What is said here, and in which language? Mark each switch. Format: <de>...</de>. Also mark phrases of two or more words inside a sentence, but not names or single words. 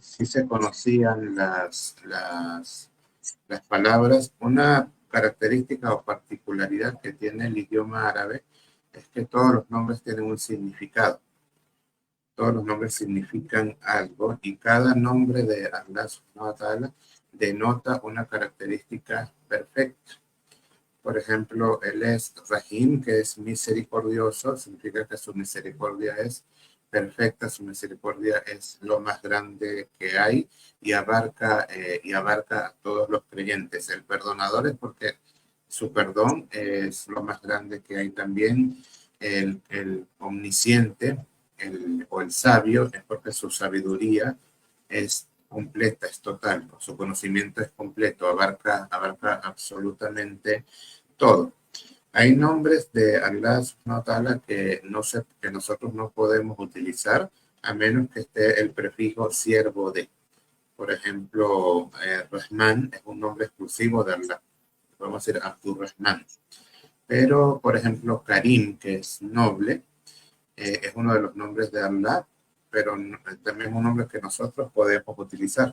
<es>Sí se conocían las palabras. Una característica o particularidad que tiene el idioma árabe es que todos los nombres tienen un significado. Todos los nombres significan algo y cada nombre de Allah</es> <ar>سبحانه وتعالى</ar> <es>denota una característica perfecta. Por ejemplo, él es Rahim, que es misericordioso, significa que su misericordia es perfecta, su misericordia es lo más grande que hay y abarca a todos los creyentes. El perdonador es porque su perdón es lo más grande que hay también. El omnisciente o el sabio es porque su sabiduría es completa, es total, su conocimiento es completo, abarca absolutamente todo. Hay nombres de Allah</es> <ar>سبحانه وتعالى</ar> <es>que nosotros no podemos utilizar a menos que esté el prefijo siervo de. Por ejemplo, Rahman es un nombre exclusivo de Allah. Podemos decir Abdur Rahman. Pero, por ejemplo, Karim, que es noble, es uno de los nombres de Allah, pero también es un nombre que nosotros podemos utilizar.</es>